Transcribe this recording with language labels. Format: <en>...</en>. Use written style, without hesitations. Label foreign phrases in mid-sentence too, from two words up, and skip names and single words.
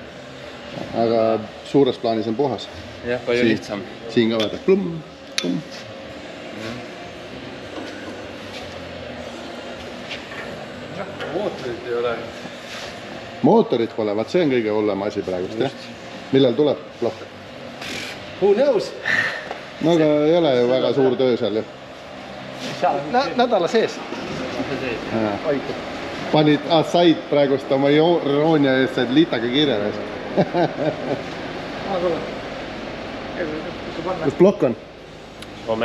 <et>Aga suures plaanis on puhas. Jah, palju lihtsam. Siin ka vaata. Plumm. Mootorit ei ole. Mootorit pole, vaat see on kõige hullem asi praegust, jah? Millal tuleb plokk?</et> <en>Who knows?</en> <et>No aga ei ole ju väga suur töö seal ju. Nädala sees. Panid, said praegust oma iroonia eest, said liitaga kirja ees. Kus plokk on? Hommes.</et>